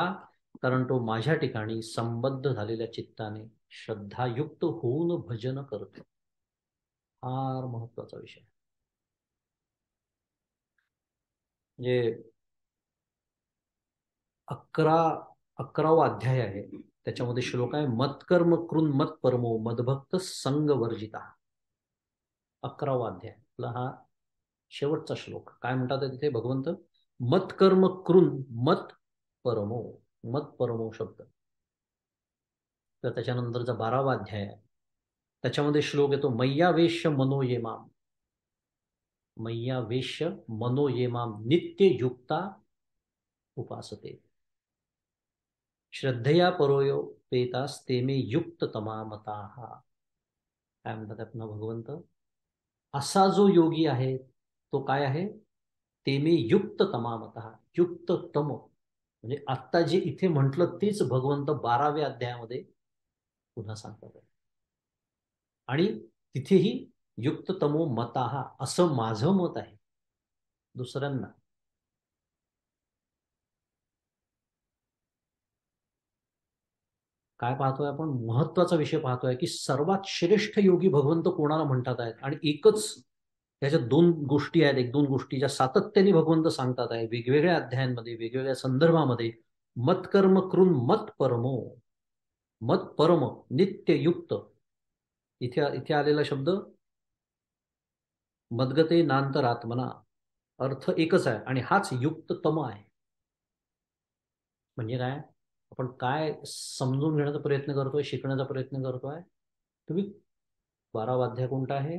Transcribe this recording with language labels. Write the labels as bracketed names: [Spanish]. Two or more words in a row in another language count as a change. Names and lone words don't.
[Marathi] कारण तो माझ्या ठिकाणी संबद्ध झालेल्या चित्ताने श्रद्धायुक्त होऊन भजन करतो. फार महत्वाचा विषय. म्हणजे 11वा अध्याय आहे, त्याच्यामध्ये श्लोक आहे [Sanskrit] मत्कर्म कृन मत परमो मदभक्त संग वर्जिता. [Marathi] 11वा अध्याय आपला हा शेवटचा श्लोक. काय म्हणतात तिथे भगवंत? [Sanskrit] मत्कर्म कृन मत परमो. मत परमो [Marathi] शब्द. तर त्याच्यानंतरचा 12वा अध्याय आहे, त्याच्यामध्ये श्लोक येतो [Sanskrit] मय्यावेश्य मनो ये माम. मय्यावेश्य मनो ये माम नित्य युक्ता उपासते. श्रद्धया परोयो पेतास तेमे युक्त तमामता. [Marathi] काय म्हणतात आपण भगवंत? असा जो योगी आहे तो काय आहे? [Sanskrit] तेमे युक्त तमामता. युक्त तम [Marathi] म्हणजे आत्ता जे इथे म्हटलं तेच भगवंत 12व्या अध्यायामध्ये पुन्हा सांगतात. आणि तिथेही [Sanskrit] युक्त तमो मताहा [Marathi] असं माझं मत आहे. दुसऱ्यांना काय पाहतोय आपण? महत्वाचा विषय पाहतोय की सर्वात श्रेष्ठ योगी भगवंत कोणाला म्हणतात आहेत. आणि एकच त्याच्या 2 गोष्टी आहेत, 1-2 गोष्टी ज्या सातत्याने भगवंत सांगतात आहे वेगवेगळ्या अध्यायांमध्ये, वेगवेगळ्या संदर्भामध्ये. [Sanskrit] मत्कर्म कृन मत परमो. मत परम नित्य युक्त. [Marathi] इथे इथे आलेला शब्द [Sanskrit] मद्गते नांतरात्मना, [Marathi] अर्थ एकच आहे आणि हाच [Sanskrit] युक्त तम [Marathi] आहे. म्हणजे काय? आपण काय समजून घेण्याचा प्रयत्न करतोय, शिकण्याचा प्रयत्न करतोय? तुम्ही 12वा अध्याय कोणता आहे?